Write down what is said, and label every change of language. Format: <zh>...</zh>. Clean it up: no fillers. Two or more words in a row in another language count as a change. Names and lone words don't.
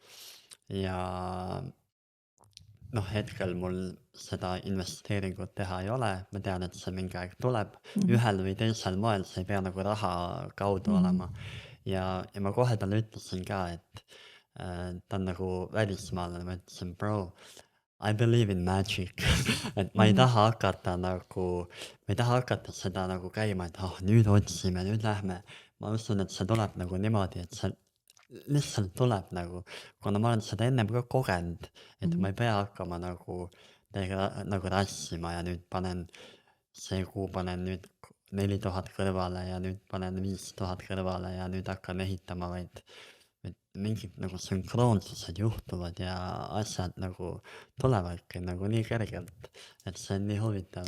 <et>Ja hetkel mul seda investeeringut teha ei ole, ma tean, et see mingi aeg tuleb. Ühel või teisel moel, see ei pea nagu raha kaudu olema. Ja ma kohe talle ütlesin ka, et ta on nagu välismaalane, ma ütlesin,</et> <en>bro, I believe in magic.</en> <et>Et ma ei taha hakata seda nagu käima, et nüüd otsime, nüüd lähme. Ma usun, et see tuleb nagu niimoodi, et see lihtsalt tuleb nagu, kuna ma olen seda ennem ka kogenud, et ma ei pea hakkama nagu rassima ja nüüd panen see kuu panen nüüd 4000 kõrvale ja nüüd panen 5000 kõrvale ja nüüd hakkan ehitama, vaid mingid nagu sünkroonsused juhtuvad ja asjad nagu tulevadki nagu nii kergelt, et see on nii huvitav.</et>